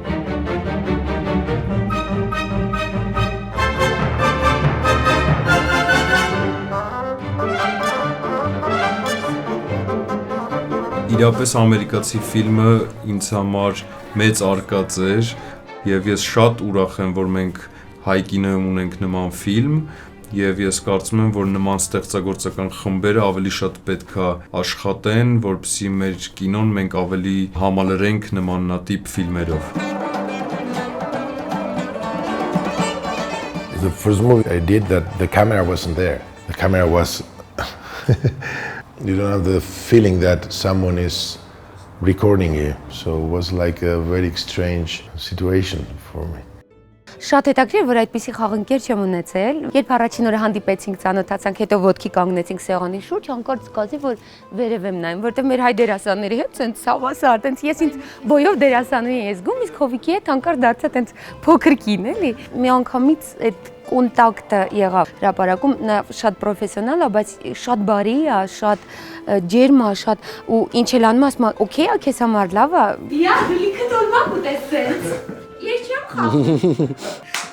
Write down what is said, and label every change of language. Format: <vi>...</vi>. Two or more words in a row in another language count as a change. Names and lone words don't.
<hy>Իրապես ամերիկացի ֆիլմը ինձ համար մեծ արկած էր եւ ես շատ ուրախ եմ, որ մենք հայ կինոյում ունենք նման ֆիլմ եւ ես կարծում եմ, որ նման ստեղծագործական խմբերը ավելի շատ պետքա աշխատեն, որպեսզի մեր կինոն մենք ավելի համալրենք նմանատիպ ֆիլմերով։</hy> <en>The first movie I did that the camera wasn't there. The camera was you don't have the feeling that someone is recording you. So it was like a very strange situation for me.</en> <hy>Շատ հետաքրքիր, որ այդպիսի խաղընկեր չեմ ունեցել։ Երբ առաջին օրը հանդիպեցինք, ծանոթացանք, հետո ոտքի կանգնեցինք սեղանի շուրջ, հանկարծ զգացի, որ վերև եմ նայում, որտեղ մեր հայ դերասանների հետ ցենց սավասար, տենց ես ինձ բոյով դերասանուհի եմ զգում, իսկ Հովիկի հետ հանկարծ դարձա տենց փոքր կին, էլի։ Մի անգամից այդ կոնտակտը եղավ հրապարակում, նա շատ պրոֆեսիոնալ է, բայց շատ բարի է, շատ ջերմ է, շատ ու ինչ էլ անում ասում, օքեյ է, քեզ համար լավ է։ Դիա, դու լիքը դոլմա կուտես ցենց։ Ես չեմ խաղում։</hy>